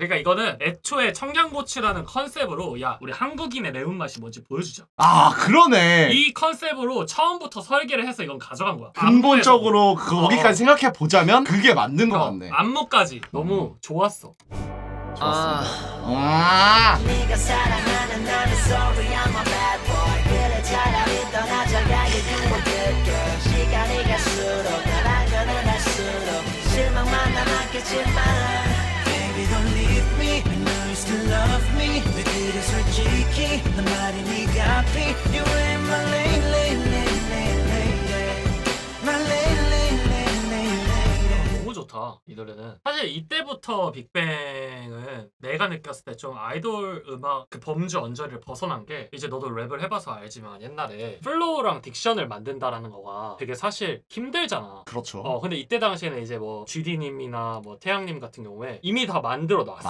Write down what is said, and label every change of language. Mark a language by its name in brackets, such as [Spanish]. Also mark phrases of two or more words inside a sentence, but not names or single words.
[Korean] 그러니까 이거는 애초에 청양고추라는 컨셉으로 야 우리 한국인의 매운맛이 뭔지 보여주자. 그러네. 이 컨셉으로 처음부터 설계를 해서 이건 가져간 거야. 근본적으로 거기까지 생각해 보자면 그게 맞는 것 같네. 안무까지 너무 좋았어. 네가 사랑하는 나는 [English] sorry I'm a bad boy [Korean] 그래 차라리 떠나자가 [English] You a good girl [Korean] 시간이 갈수록 날 알면은 할수록 실망만 남았겠지만 [English] Baby don't leave me I know you still love me [Korean] 왜 그래 솔직히 난 말이 네가 앞이 [English] You ain't my lady lady lady lady lady My lady lady lady lady [Korean] 너무 좋다. 거야 이 노래는. 사실 이때부터 빅뱅은 내가 느꼈을 때 좀 아이돌 음악 그 범주 언저리를 벗어난 게 이제 너도 랩을 해봐서 알지만 옛날에 플로우랑 딕션을 만든다라는 거가 되게 사실 힘들잖아. 그렇죠. 근데 이때 당시에는 이제 뭐 GD님이나 뭐 태양님 같은 경우에 이미 다 만들어 놨어.